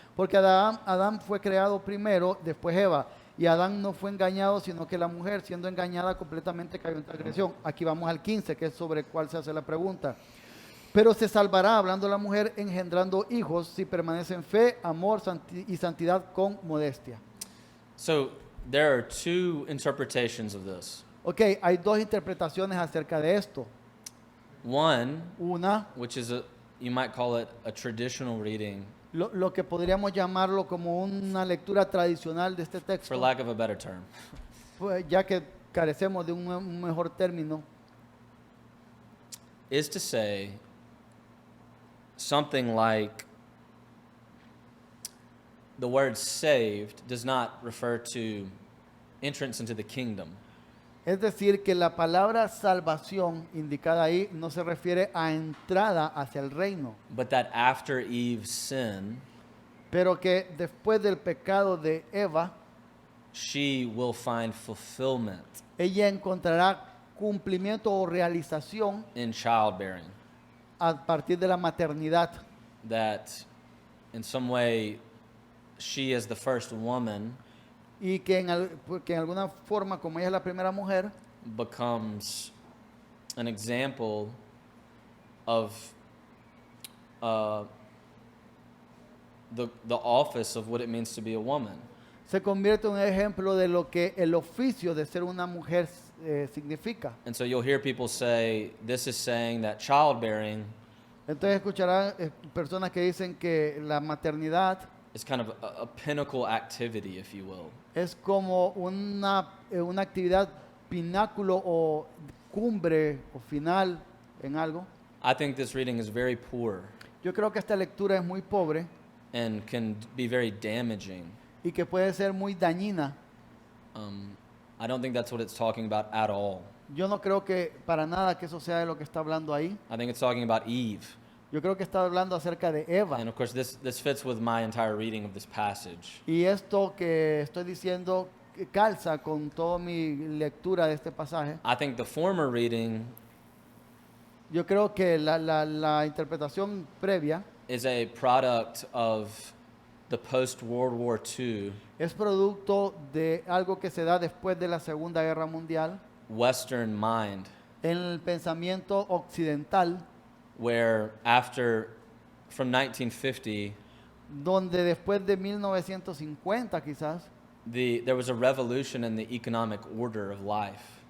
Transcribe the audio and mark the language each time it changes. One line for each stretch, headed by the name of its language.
Spanish: Porque Adán fue creado primero, después Eva. Y Adán no fue engañado, sino que la mujer, siendo engañada, completamente cayó en transgresión. Aquí vamos al 15, que es sobre el cual se hace la pregunta. Pero se salvará, hablando la mujer, engendrando hijos, si permanece en fe, amor y santidad con modestia.
English: So there are two interpretations of this.
Spanish: Ok, hay dos interpretaciones acerca de esto.
English: One,
Spanish: Una,
English: which is you might call it a traditional reading,
Spanish: lo que podríamos llamarlo como una lectura tradicional de este
English: for
Spanish: texto,
English: lack of a better term.
Spanish: pues, ya que carecemos de un mejor término,
English: Is to say something like the word saved does not refer to entrance into the kingdom,
Spanish: es decir, que la palabra salvación indicada ahí no se refiere a entrada hacia el reino,
English: but that after Eve's sin,
Spanish: pero que después del pecado de Eva,
English: she will find fulfillment
Spanish: ella encontrará cumplimiento o realización
English: in childbearing.
Spanish: a partir de la maternidad,
English: That in some way she, as the first woman,
Spanish: y que que en alguna forma, como ella es la primera mujer,
English: becomes an example of the office of what it means to be a woman.
Spanish: se convierte en un ejemplo de lo que el oficio de ser una mujer significa.
English: And so you'll hear people say, this is saying that childbearing
Spanish: Entonces escucharán personas que dicen que la maternidad
English: is kind of a pinnacle activity, if you will.
Spanish: es como una actividad pináculo o cumbre o final en algo.
English: I think this reading is very poor
Spanish: Yo creo que esta lectura es muy pobre
English: and can be very damaging.
Spanish: y que puede ser muy dañina.
English: I don't think that's what it's talking about at all.
Spanish: Yo no creo que para nada que eso sea de lo que está hablando ahí.
English: I think it's talking about Eve.
Spanish: Yo creo que está hablando acerca de Eva.
English: And of course, this fits with my entire reading of this passage.
Spanish: Y esto que estoy diciendo calza con toda mi lectura de este pasaje.
English: I think the former reading
Spanish: Yo creo que la interpretación previa
English: is a product of the post-World War II
Spanish: es producto de algo que se da después de la Segunda Guerra Mundial
English: Western mind,
Spanish: en el pensamiento occidental,
English: where from 1950,
Spanish: donde después de 1950 quizás
English: there was a revolution in the economic order of life.